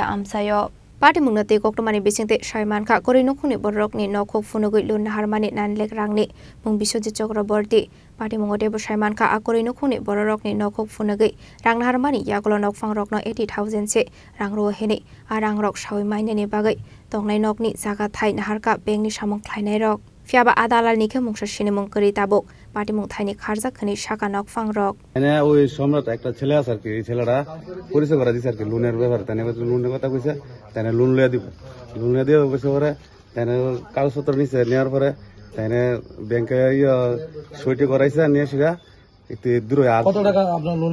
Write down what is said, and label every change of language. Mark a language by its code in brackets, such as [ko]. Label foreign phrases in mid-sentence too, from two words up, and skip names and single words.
[trp] amsayo party mung nate koktomani bisingte Shaiman kha kuri nukhuni borok ni nokhok funugoi loan naharmani 9 lakh rang ni mung Biswajit Chakraborty party mungote bo Shaiman kha akuri nukhuni borok ni nokhok funugoi rang naharmani yagolo nokfang rok no 80,000 se rang ro heni arang rok shawi maine ni bagai tongnai nok ni jaga thai naharka bank ni samung thlainai rok Fiaba adalal nikhe mungsa shini mungkari tabuk party mung thaini kharja khani shaka nok fang rok [bn] এনে ওই সম্রাট একটা ছেলে আছে আর কি এই ছেলেটা পরিচয় করা দিছে আর কি লোনের ব্যাপারে তাই লোনের কথা কইছে তাই লোন লইয়া দিব লোন লইয়া দিয়ে কইছে পরে তাই কাগজপত্র নিছে নেওয়ার পরে তাই ব্যাংকে সইটি করাইছে নিয়ে সেটা একটু দূর কত টাকা আপনার লোন